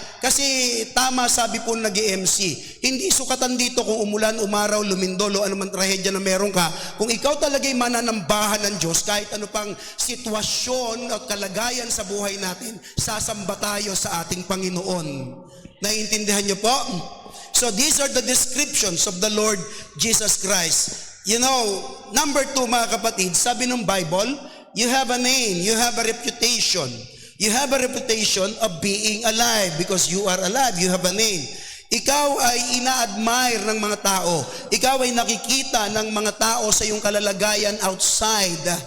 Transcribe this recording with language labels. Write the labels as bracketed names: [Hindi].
[Filipino] Kasi tama sabi po nag-MC, hindi sukatan dito kung umulan, umaraw, lumindol o anumang trahedya na meron ka. Kung ikaw talaga'y mananambahan ng Diyos, kahit ano pang sitwasyon at kalagayan sa buhay natin, sasamba tayo sa ating Panginoon. Naiintindihan niyo po? [English] So these are the descriptions of the Lord Jesus Christ. You know, number 2 [Filipino] mga kapatid, sabi ng Bible, [English] you have a name, you have a reputation. You have a reputation of being alive because you are alive, you have a name. [Filipino] Ikaw ay ina-admire ng mga tao. Ikaw ay nakikita ng mga tao sa iyong kalalagayan outside.